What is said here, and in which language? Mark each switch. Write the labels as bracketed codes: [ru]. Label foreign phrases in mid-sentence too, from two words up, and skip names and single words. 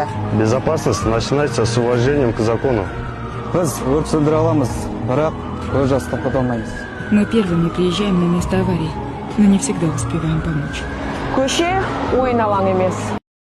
[ru] Безопасность начинается с уважением к закону. [kk] Біз өрт сөндіре аламыз, бірақ көз жасты тоқтата алмаймыз. [ru] Мы первыми приезжаем на место аварии, но не всегда успеваем помочь. [kk] Көше ойын алаң емес.